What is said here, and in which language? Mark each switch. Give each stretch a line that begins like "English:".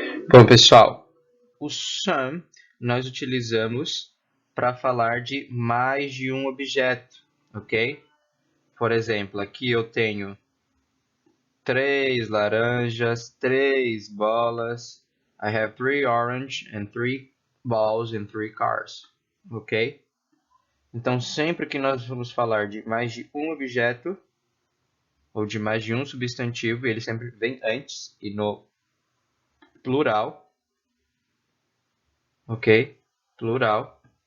Portuguese: Bom, pessoal, o some nós utilizamos para falar de mais de um objeto, ok? Por exemplo, aqui eu tenho 3 laranjas, 3 bolas.
English: I have 3 orange and 3 balls and 3 cars, ok?
Portuguese: Então, sempre que nós vamos falar de mais de um objeto, ou de mais de um substantivo, ele sempre vem antes e no plural, ok? Plural.